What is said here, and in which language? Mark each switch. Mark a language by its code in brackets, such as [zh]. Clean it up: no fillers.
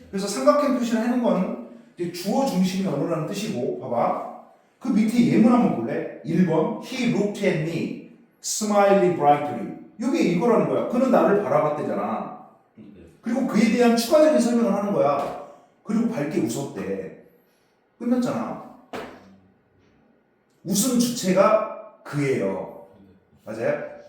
[ko] 그래서 삼각형 표시를 하는 건 이제 주어 중심의 언어라는 뜻이고 봐봐. 그 밑에 예문 한번 볼래? 1번 [en] He looked at me smiling brightly. [ko] 이게 이거라는 거야. 그는 나를 바라봤대잖아. 그리고 그에 대한 추가적인 설명을 하는 거야. 그리고 밝게 웃었대. 끝났잖아. 웃음 주체가 그예요. 맞아요?